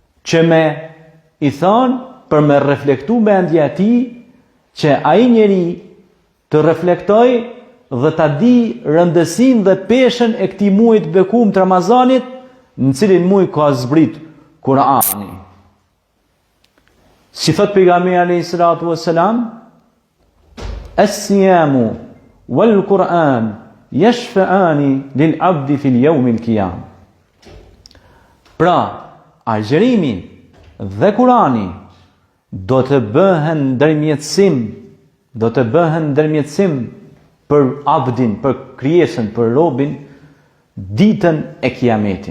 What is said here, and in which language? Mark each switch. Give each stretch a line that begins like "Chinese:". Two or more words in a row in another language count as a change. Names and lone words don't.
Albanian: që me i thonë për me reflektu mendja e tij, që ai njeri të reflektoj dhe ta di rëndësinë dhe peshën e këtij muaji të bekuar të Ramazanit, në cilin muaj ka zbrit Kurani. Si thot pejgamberi
Arabic: عليه الصلاة والسلام الصيام والقرآن يشفعان للعبد في يوم القيامة.
Albanian: Pra, agjerimi dhe Kurani do të bëhen ndërmjetësim për abdin, për krijesën, për robin, ditën e kiametit.